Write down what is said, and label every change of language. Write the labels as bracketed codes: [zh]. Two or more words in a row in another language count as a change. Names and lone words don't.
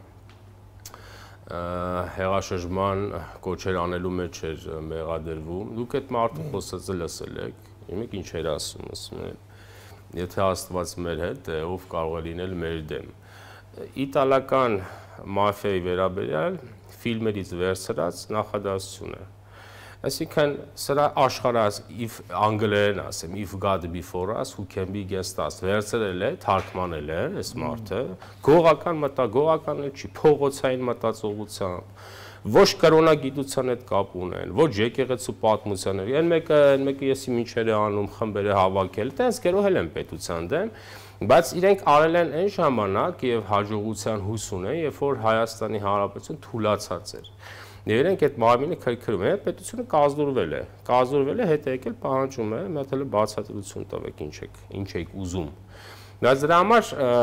[hy] հեղաշրջման կոչեր անելու մեջ էր մեղադրվում։ Դուք այդ մարդու խոսածը լսել եք, իմեք ինչ էր ասում, եթե Աստված մեր հետ է, ով կարող է լինել մեր դեմ։ Իտալական մաֆիայի վերաբերյալ ֆիլմերից վերցրած նախադասություն է։ Այսինքն սրա աշխարհած if անգլերեն ասեմ, [en] if God before us, who can be against us, [hy] վերցրել է, թարգմանել է այս մարդը, գողական չի, փողոցային մտածողությամբ, ոչ կրոնագիտության հետ կապ ունեն, ոչ եկեղեցու պատմության հետ։ Այն մեկը եսի ինչեր է անում, խմբեր է հավաքել, տենց գերոհել են պետության դեմ, բայց իրենք արել են այն ժամանակ եւ հաջողության հույս ունեն, երբ որ Հայաստանի Հանրապետություն թուլացած էր։ Եվ իրենք այդ մարմինը քրքրում են, պետությունը կազդուրվել է, հետ եկել պահանջում է, մեկ էլ բացատրություն տվեք, ինչ եք ուզում։ Բայց դրա համար